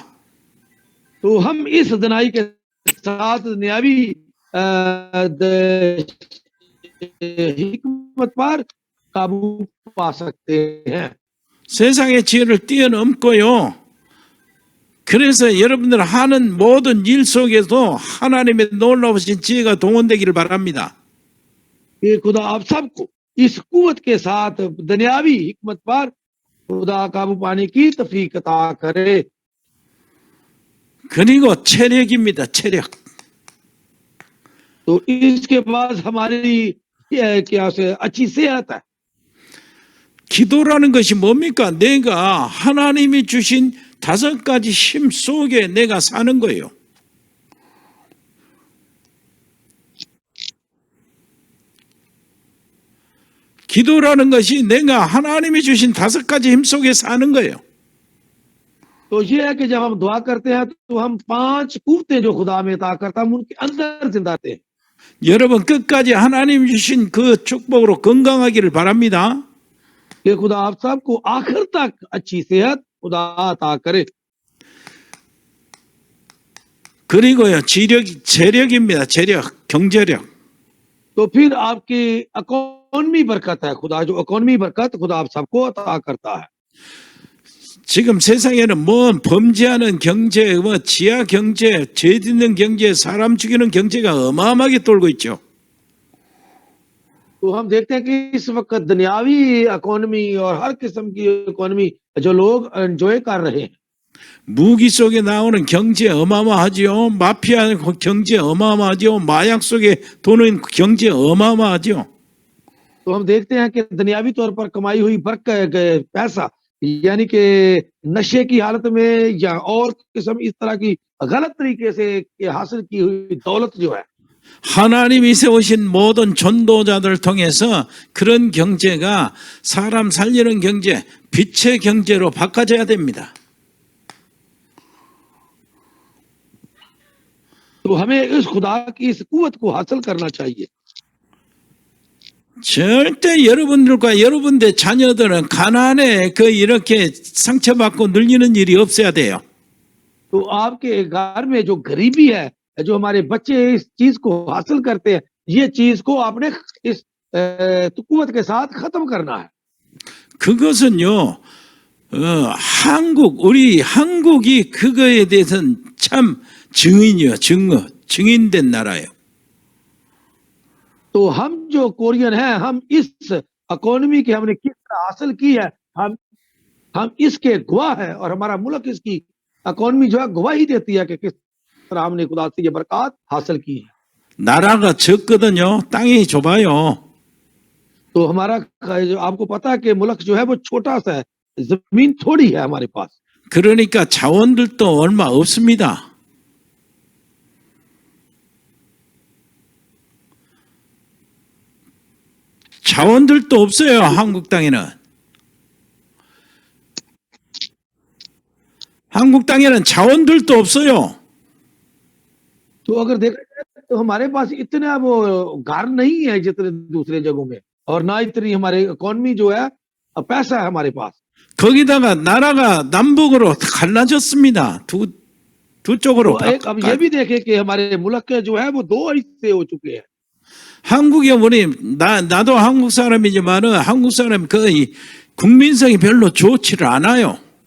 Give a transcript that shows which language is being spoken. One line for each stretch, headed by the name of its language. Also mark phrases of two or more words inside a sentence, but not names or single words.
Urdu: تو ہم اس دانائی کے ساتھ دنیاوی حکمت پر قابو پا سکتے ہیں.
Korean: 세상의 지혜를 뛰어넘고요. 그래서 여러분들 하는 모든 일 속에서 하나님의 놀라우신 지혜가 동원되기를 바랍니다.
Urdu: یہ خدا آپ سب کو اس قوت کے ساتھ دنیاوی حکمت پر خدا قابو پانے کی توفیق عطا کرے.
Korean: 그리고 체력입니다. 체력.
Urdu: تو اس کے بعد ہماری کیا سے اچھی صحت ہے.
Korean: 기도라는 것이 뭡니까? 내가 하나님이 주신 5가지 힘 속에 내가 사는 거예요. 기도라는 것이 내가 하나님이 주신 5가지 힘 속에 사는 거예요.
Urdu: تو یہ ہے کہ جب ہم دعا کرتے ہیں تو ہم 5 قوتیں جو خدا میں عطا کرتا ہے ہم ان کے اندر زندہ رہتے ہیں.
Korean: 여러분 끝까지 하나님 주신 그 축복으로 건강하기를 바랍니다.
Urdu: کہ خدا آپ سب کو آخر تک اچھی صحت خدا عطا کرے.
Korean: 그리고요, 재력입니다. 재력, 경제력.
Urdu: تو پھر آپ کی اکانومی برکت ہے. خدا جو اکانومی برکت خدا آپ سب کو عطا کرتا ہے.
Korean: 지금 세상에는 뭐 범죄하는 경제, 뭐 지하 경제, 죄 짓는 경제, 사람 죽이는 경제가 어마어마하게 돌고 있죠.
Urdu: تو ہم دیکھتے ہیں کہ اس وقت دنیاوی اکانومی اور ہر قسم کی اکانومی جو لوگ انجوائے کر رہے ہیں.
Korean: 무기 속에 나오는 경제 어마어마하지요. 마피아 경제 어마어마하지요. 마약 속에 도는 경제 어마어마하지요.
Urdu: تو ہم دیکھتے ہیں کہ دنیاوی طور پر کمائی ہوئی پیسہ یعنی کہ نشے کی حالت میں یا اور قسم اس طرح کی غلط طریقے سے حاصل کی ہوئی دولت جو ہے
Korean: 하나님이 세우신 모든 전도자들 통해서 그런 경제가 사람 살리는 경제, 빛의 경제로 바꿔져야 됩니다.
Urdu: تو ہمیں اس خدا کی اس قوت کو حاصل کرنا چاہیے.
Korean: 절대 여러분들과 여러분의 자녀들은 가난에 이렇게 상처받고 눌리는 일이 없어야 돼요.
Urdu: تو آپ کے گھر میں جو غریبی ہے جو ہمارے بچے اس چیز کو حاصل کرتے ہیں یہ چیز کو آپ نے اس قوت کے ساتھ ختم کرنا ہے.
Korean: 그것은요, 우리 한국이 그거에 대해서는 참 증인된 나라예요.
Urdu: تو ہم جو کورین ہیں ہم اس اکانومی کے ہم نے کس طرح حاصل کی ہے ہم اس کے گواہ ہیں اور ہمارا ملک اس کی اکانومی جو ہے گواہی دیتی ہے کہ کس طرح ہم نے خدا سے یہ برکت حاصل کی ہے.
Korean: 나라가 적거든요. 땅이 좁아요.
Urdu: تو ہمارا آپ کو پتا ہے کہ ملک جو ہے وہ چھوٹا سا ہے زمین تھوڑی ہے ہمارے پاس.
Korean: 그러니까 자원들도 얼마 없습니다. 자원들도 없어요. 한국 땅에는. 한국 땅에는 자원들도 없어요.
Urdu: تو اگر دیکھا جائے تو ہمارے پاس اتنا وہ گھر نہیں ہے جتنے دوسرے جگہوں میں اور نہ اتنی ہمارے اکانومی جو ہے پیسہ ہے ہمارے پاس.
Korean: 거기다가 나라가 남북으로 갈라졌습니다. 두 쪽으로.
Urdu: تو ایک اب یہ بھی دیکھیں کہ ہمارے ملک کے جو ہے وہ 2 حصے ہو چکے ہیں.
Korean: 한국에 우리 나도 한국 사람이지만은 한국 사람 거의 국민성이 별로 좋지를 않아요.